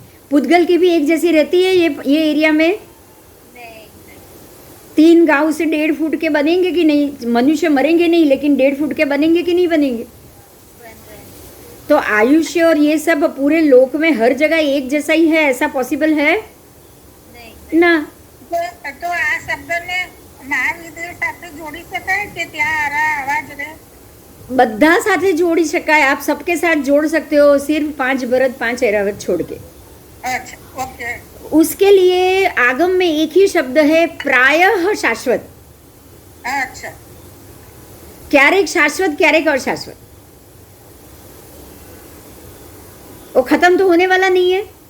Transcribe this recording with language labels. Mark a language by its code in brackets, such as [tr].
[hi] पुद्गल की भी एक जैसी रहती है ये एरिया में? नहीं 3 गांव से 1.5 फुट के बनेंगे कि नहीं? मनुष्य मरेंगे नहीं, लेकिन 1.5 फुट के बनेंगे कि नहीं बनेंगे? बन रहे तो आयुष्य और ये सब पूरे लोक में हर जगह एक जैसा ही है, ऐसा पॉसिबल है नहीं ना? [gu] તો આ શબ્દને મહાવિદ્ય સાથે જોડી શકાય કે ત્યાં આરા અવાજ રહે? બધા સાથે જોડી શકાય, [hi] आप सबके साथ जोड़ सकते हो, सिर्फ 5 भरत 5 ऐरावत छोड़ के। અચ્છા ઓકે उसके लिए आगम में एक ही शब्द है, प्रायः शाश्वत। અચ્છા क्यारेक शाश्वत, क्यारेक अशाश्वत, वो खत्म तो होने वाला नहीं है।